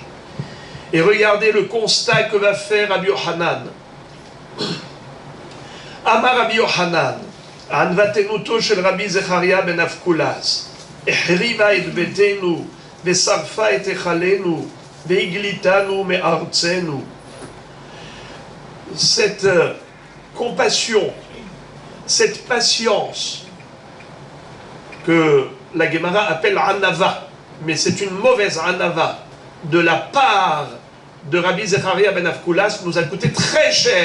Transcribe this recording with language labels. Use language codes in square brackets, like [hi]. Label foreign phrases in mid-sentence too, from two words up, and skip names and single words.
[fr] Et regardez le constat que va faire Rabbi Yochanan. [he] אמר רבי יוחנן, ענוותנותו של רבי זכריה בן אבקולס, החריבה את ביתנו, ושרפה את היכלנו, והגליתנו מארצנו. [fr] Cette compassion, cette patience que la Gemara appelle Anava, mais c'est une mauvaise Anava, de la part de Rabbi Zecharia ben Avkulas, nous a coûté très cher.